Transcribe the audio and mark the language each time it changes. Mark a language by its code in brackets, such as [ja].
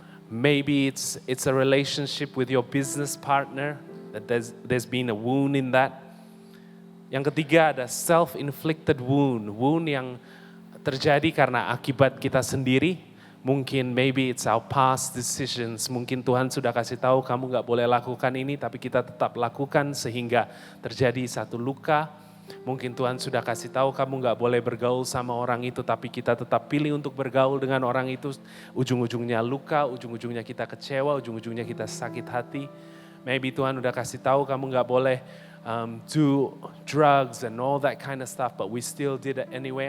[en] Maybe it's a relationship with your business partner. That there's been a wound in that. [id] Yang ketiga ada self-inflicted wound. Wound yang terjadi karena akibat kita sendiri. [en] Mungkin maybe it's our past decisions. [id] Mungkin Tuhan sudah kasih tahu kamu gak boleh lakukan ini, tapi kita tetap lakukan sehingga terjadi satu luka. Mungkin Tuhan sudah kasih tahu kamu gak boleh bergaul sama orang itu, tapi kita tetap pilih untuk bergaul dengan orang itu. Ujung-ujungnya luka, ujung-ujungnya kita kecewa, ujung-ujungnya kita sakit hati. [en] Maybe [id] Tuhan udah kasih tahu kamu gak boleh [en] do drugs and all that kind of stuff, but we still did it anyway.